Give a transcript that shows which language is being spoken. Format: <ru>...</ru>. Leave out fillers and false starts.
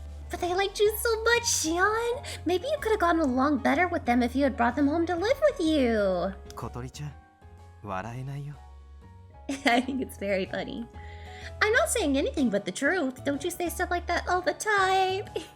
<en>But they liked you so much, Shion. Maybe you could have gotten along better with them if you had brought them home to live with you.</en> <ja>小鳥ちゃん、笑えないよ。</ja> <en>I think it's very funny. I'm not saying anything but the truth. Don't you say stuff like that all the time.</en>